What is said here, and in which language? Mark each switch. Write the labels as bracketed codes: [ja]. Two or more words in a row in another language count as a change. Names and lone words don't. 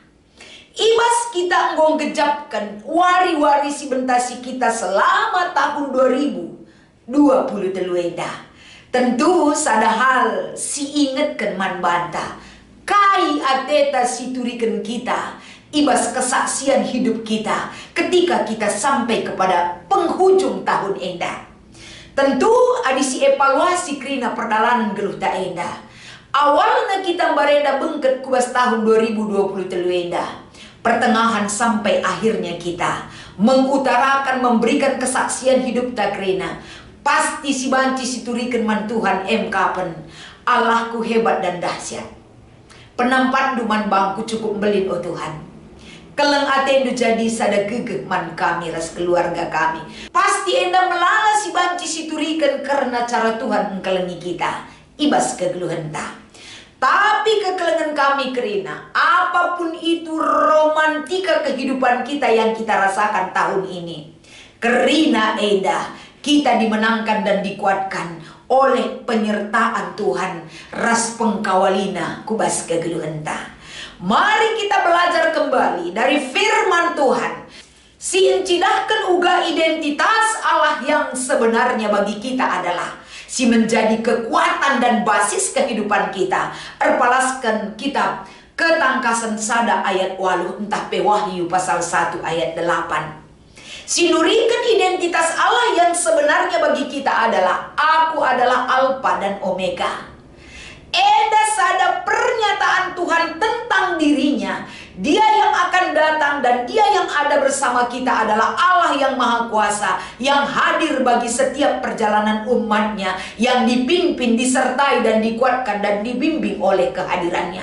[btx] Ibas kita enggong gejapkan wari-wari si bentasi kita [id] selama tahun [btx] 2020 enda. Tentu sada hal si ingetkan manbanta. Kai ateta si turikan kita. [id] Ibas kesaksian hidup kita ketika kita sampai kepada penghujung tahun enda. [btx] Tentu adisi evaluasi kerina perjalanan geluh ta enda. Awalnya kita bareda bengket kubas tahun 2023 enda. [id] Pertengahan sampai akhirnya kita mengutarakan memberikan kesaksian hidup [btx] ta kerina. Pasti si banci si turikan man Tuhan kapen. [id] Allahku hebat dan dahsyat. [btx] Penampat duman bangku cukup belin oh Tuhan. Keleng atendu jadi sada gegeh man kami ras keluarga kami. Pasti enda melala si banci si turikan karena cara Tuhan engkelengi kita. Ibas kegeluhan ta. Tapi kekelengan kami kerina. [id] Apapun itu romantika kehidupan kita yang kita rasakan tahun ini. [btx] Kerina enda [id] kita dimenangkan dan dikuatkan oleh penyertaan Tuhan. [btx] Ras pengkawalina kubas kegeluhan ta. [id] Mari kita belajar kembali dari firman Tuhan. [btx] Si encidahkan uga [id] identitas Allah yang sebenarnya bagi kita adalah si menjadi kekuatan dan basis kehidupan kita. [btx] Erpalaskan kitab Ketangkasan sada ayat 8 entah pe Wahyu [id] pasal 1 ayat 8. [btx] Si nurikan [id] identitas Allah yang sebenarnya bagi kita adalah aku adalah Alfa dan Omega. [btx] Eda sada [id] pernyataan Tuhan tentang dirinya. Dia yang akan datang dan dia yang ada bersama kita adalah Allah yang Maha Kuasa, yang hadir bagi setiap perjalanan umatnya, yang dipimpin, disertai dan dikuatkan dan dibimbing oleh kehadirannya.